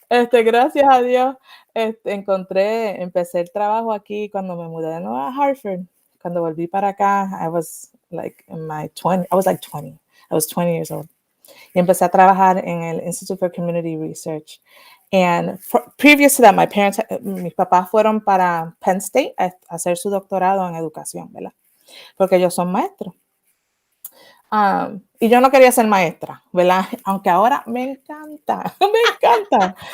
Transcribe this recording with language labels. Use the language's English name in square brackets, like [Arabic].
[Spanish] Gracias a Dios, empecé el trabajo aquí cuando me mudé de nuevo a Hartford. Cuando volví para acá, [English] I was like in my 20, I was like 20. I was 20 years old. [Spanish] Y empecé a trabajar en el [English] Institute for Community Research. And previous to that, [Spanish] mis papás fueron para Penn State a hacer su doctorado en educación, ¿verdad? Porque ellos son maestros. Y yo no quería ser maestra, ¿verdad? Aunque ahora me encanta, me encanta.